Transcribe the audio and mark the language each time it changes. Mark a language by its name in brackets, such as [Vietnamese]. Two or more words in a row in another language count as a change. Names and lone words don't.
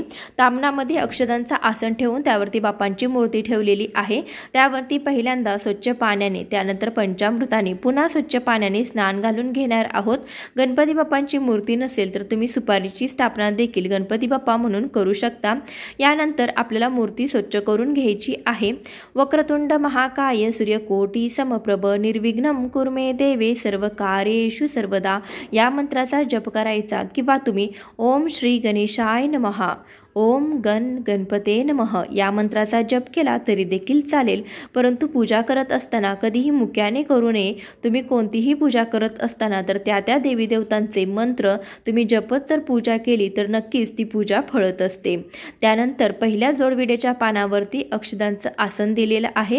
[Marathi] तामणामध्ये अक्षदांचा आसन ठेवून त्यावरती बाप्पांची मूर्ती ठेवलेली आहे। त्यावरती पहिल्यांदा स्वच्छ पाण्याने त्यानंतर पंचामृताने पुन्हा स्वच्छ पाण्याने स्नान घालून घेणार आहोत। गणपती बाप्पांची मूर्ती नसेल तर तुम्ही सुपारीची स्थापना देखील गणपती बाप्पा म्हणून करू शकता। यानंतर आपल्याला मूर्ती स्वच्छ करून घ्यायची आहे। [Sanskrit] वक्रतुंड महाकाय सूर्यकोटी समप्रभ निर्विघ्नं कुरु मे देवे सर्वकार्येषु सर्वदा [Marathi] या मंत्राचा जप करायचा किंवा तुम्ही [Sanskrit] ओम श्री गणेशाय नमः ओम गणपते नमः [Marathi] या मंत्राचा जप केला तरी देखील चालेल, परंतु पूजा करत असताना कधीही मुक्याने करू नये। तुम्ही कोणतीही पूजा करत असताना तर त्या देवी देवतांचे मंत्र तुम्ही जपत जर पूजा केली तर नक्कीच ती पूजा फळत असते। त्यानंतर पहिल्या जोडविड्याच्या पानावरती अक्षदांचं आसन दिलेलं आहे।